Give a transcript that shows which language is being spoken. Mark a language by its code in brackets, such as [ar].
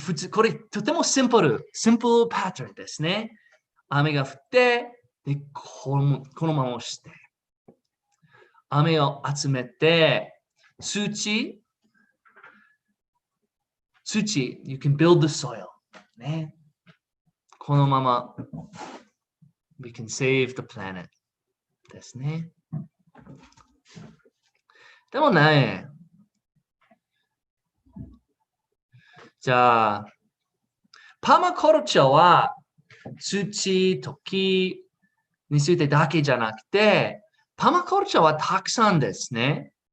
[ja] これとてもシンプルパターンですね。雨が降って、でこのままして、雨を集めて、土、 [en] you can build the soil. [ja] ね、このまま、 [en] we can save the planet. [ja] ですね。でもね、じゃあ、パーマカルチャーは土と木についてだけじゃなくて、パーマカルチャーはたくさんですね。